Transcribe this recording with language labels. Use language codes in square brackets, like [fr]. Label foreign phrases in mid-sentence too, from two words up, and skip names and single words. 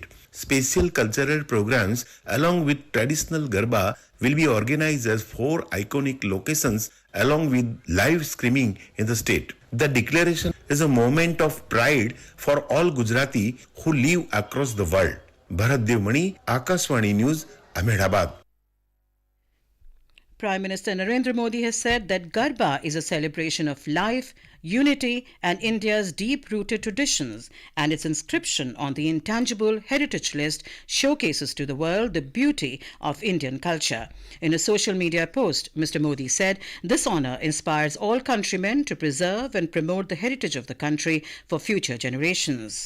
[en] Special cultural programs along with traditional Garba will be organized as 4 iconic locations along with live streaming in the state. The declaration is a moment of pride for all Gujarati who live across the world. Bharat Devmani, Akashvani News, Ahmedabad. Prime Minister Narendra Modi has said that Garba is a celebration of life, unity and India's deep-rooted traditions, and its inscription on the Intangible Heritage List showcases to the world the beauty of Indian culture. In a social media post, Mr. Modi said this honour inspires all countrymen to preserve and promote the heritage of the country for future generations.